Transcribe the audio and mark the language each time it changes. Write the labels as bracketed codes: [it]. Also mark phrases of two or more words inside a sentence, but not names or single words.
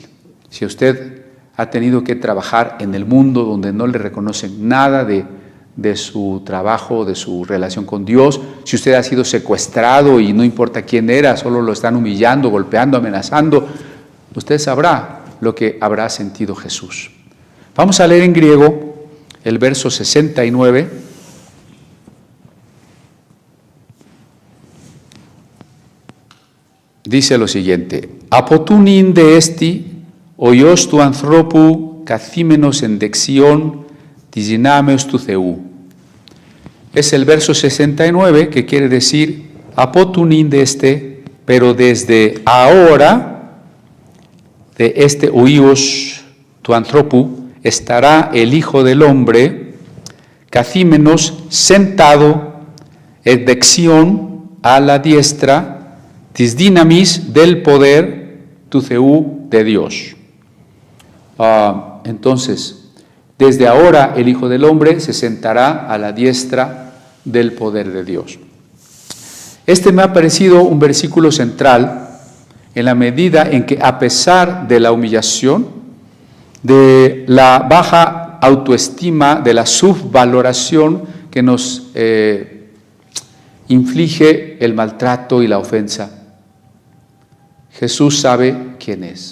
[es] Si usted ha tenido que trabajar en el mundo donde no le reconocen nada de su trabajo, de su relación con Dios, si usted ha sido secuestrado y no importa quién era, solo lo están humillando, golpeando, amenazando, usted sabrá lo que habrá sentido Jesús. Vamos a leer en griego el verso 69. Dice lo siguiente: [el] «Αποτούνην δε έστι ο Υιός του ανθρώπου καθήμενος εν δεξιόν της δυνάμεως του Θεού». [es] Es el verso 69 que quiere decir [el] «Αποτούνην δε [es] este», pero desde ahora, de este [el] ο Υιός του ανθρώπου, [es] estará el Hijo del Hombre, καθήμενος, sentado, en δεξιόν, a la diestra, [el] της δύναμης [es] del poder [el] του Θεού, [es] de Dios. Entonces, desde ahora el Hijo del Hombre se sentará a la diestra del poder de Dios. Este me ha parecido un versículo central en la medida en que, a pesar de la humillación, de la baja autoestima, de la subvaloración que nos inflige el maltrato y la ofensa, Jesús sabe quién es.